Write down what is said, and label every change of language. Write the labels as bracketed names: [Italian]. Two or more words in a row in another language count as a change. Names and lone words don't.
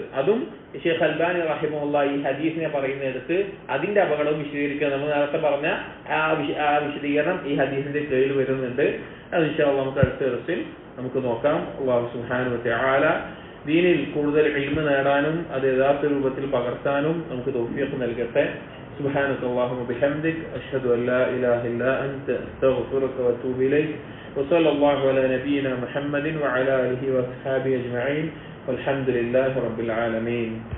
[Malayalam] അതും ഷെയ്ഖ് അൽബാനി റഹിമഹുല്ലാഹി ഈ ഹദീസിനെ പറയുന്നിടത്ത് അതിന്റെ അപകടവും വിശദീകരിക്കുക. നമ്മൾ നേരത്തെ പറഞ്ഞ ആ വിശദീകരണം ഈ ഹദീസിന്റെ കീഴിൽ വരുന്നുണ്ട്. അത് [Arabic] إن شاء الله [Malayalam] നമുക്ക് അടുത്ത ദിവസത്തിൽ നമുക്ക് നോക്കാം. [Arabic] الله سبحانه وتعالى [Malayalam] ദീനിൽ കൂടുതൽ ഇൽമ നേടാനും അത് യഥാർത്ഥ രൂപത്തിൽ പകർത്താനും നമുക്ക് തൗഫീഖ് നൽകട്ടെ. [Arabic] سبحانك اللهم وبحمدك أشهد أن لا إله إلا أنت أستغفرك وأتوب إليك وصلى الله على نبينا محمد وعلى آله وأصحابه أجمعين والحمد لله رب العالمين.